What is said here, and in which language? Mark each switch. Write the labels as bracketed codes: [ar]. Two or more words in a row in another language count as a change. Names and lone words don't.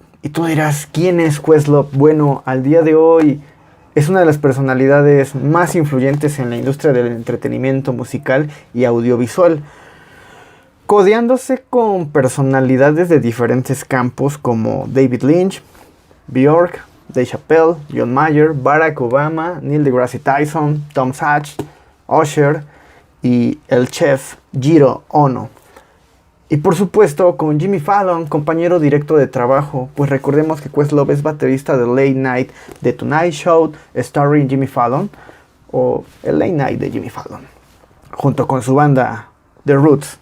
[es] Y tú dirás, ¿quién es Questlove? Bueno, al día de hoy es una de las personalidades más influyentes en la industria del entretenimiento musical y audiovisual, codeándose con personalidades de diferentes campos como David Lynch, Björk, Dave Chappelle, John Mayer, Barack Obama, Neil deGrasse Tyson, Tom Sachs, Usher y el chef Jiro Ono. Y por supuesto con Jimmy Fallon, compañero directo de trabajo, pues recordemos que Questlove es baterista de Late Night, The Tonight Show, starring Jimmy Fallon, o el Late Night de Jimmy Fallon, junto con su banda The Roots.